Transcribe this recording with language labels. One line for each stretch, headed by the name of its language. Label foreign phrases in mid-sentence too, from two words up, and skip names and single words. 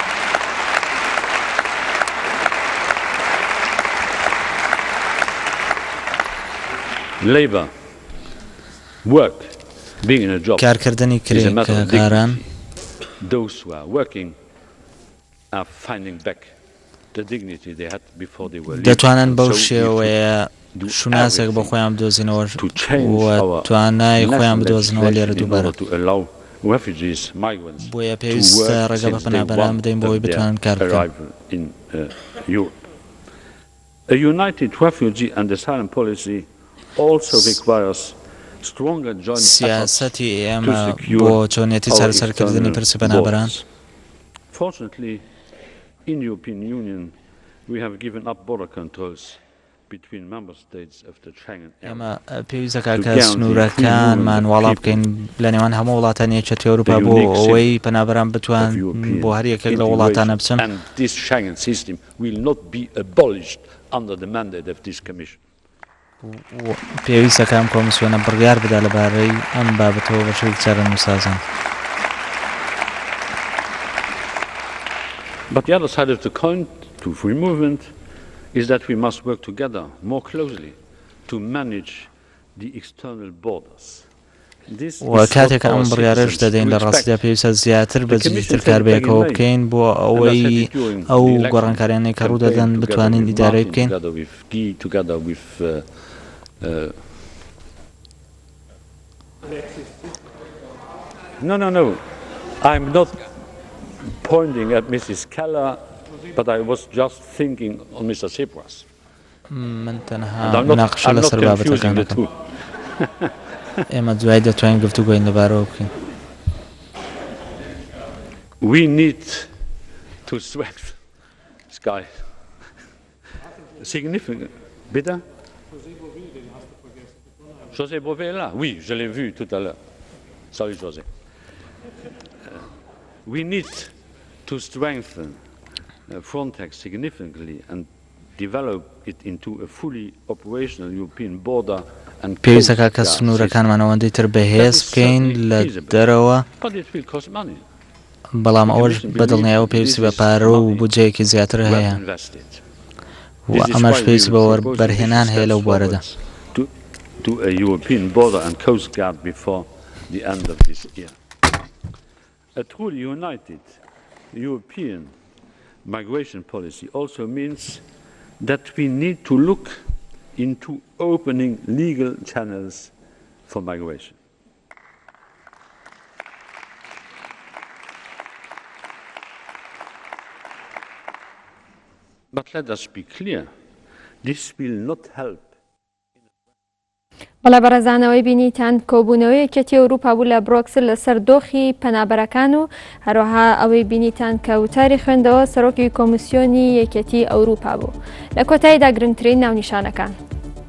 English: Labour, work, being in a job is a matter of dignity. Those who are working are finding back the dignity they had before they were leaving.
Central Kurdish: دەتوانن بەو شێوەیە شوناسێک بە خۆیان بدۆزینەوە و توانای خۆیان بدۆزنەوە لێرە دووبارە بۆیە پێویستە ڕێگە بە پەنابەران بدەین بۆی بتوانن کار بکەن.
English: A united refugee and asylum policy also requires stronger joint
Central Kurdish: سیاسەتی ئێمە بۆ چۆنیەتی چارەسەرکردنی پرسی پەنابەران.
English: Fortunately, in the European Union, we have given up border controls between member states of the Schengen area.
Central Kurdish: ئێمە پێویستە کە سنوورەکانمان وەڵا بکەین لە نێوان هەموو وڵاتانی یەکێتی ئەوروپا بۆ ئەوەی پەنابەران بتوان بۆ هەر یەکێک لە وڵاتانە بچن.
English: And this Schengen system will not be abolished under the mandate of this Commission.
Central Kurdish: پێویستە کە ئەم کۆمسیۆنە بڕیار بدا لەبارەی ئەم بابەتەوە بە شێوەیەکی چارەنووسازان.
English: But the other side of the coin to free movement is that we must work together more closely to manage the external borders.
Central Kurdish: و کاتێک ئەم بڕیارەش دەدەین لە ڕاستیدا پێویستە زیاتر بەجددیتر کاربێکەوە بکەین بۆ ئەوەی ئەو گۆڕانکاریانەی کە ڕوو دەدەن بتوانین ئیدارەی بکەین.
English: No. I'm not pointing at Mrs. Keller, but I was just thinking on Mr. Tsipras.
Central Kurdish: من تەنها مناقشە لەسەر بابەتەکان دەکەم. ئێمە دوای دەتوانین گفتوگۆین لەبارەوە بکەین.
English: We need to strengthen Sky significant.
French: Bitte? José Bové est là. Oui, je l'ai vu tout à l'heure. Salut José.
English: We need to strengthen Frontex significantly and develop it into a fully operational European border and
Central Kurdish: پێویستە کە سنوورەکانمان ئەوەندەی تر بەهێز بکەین لە دەرەوە، بەڵام ئەوەش بەدڵنیاییەوە پێویستی بە پارە و بودجەیەکی زیاتر هەیە و ئەمەش پێویستی بە وەربەرهێنان هەیە لەو بوارەدا.
English: To a European border and coast guard before the end of this year. A truly united European migration policy also means that we need to look into opening legal channels for migration. But let us be clear, this will not help.
Central Kurdish: بەڵێ بەڕێزانەوەی بینیتان کۆبونەوەی یەکێتی ئەوروپا بوو لە برۆکسل لەسەر دۆخی پەنابەرەکان و هەروەها ئەوەی بینیتان کە وتاری خوێندەوە سەرۆکی کۆمسیۆنی یەکێتی ئەوروپا بوو. لە کۆتاییدا گرنگترین ناونیشانەکان.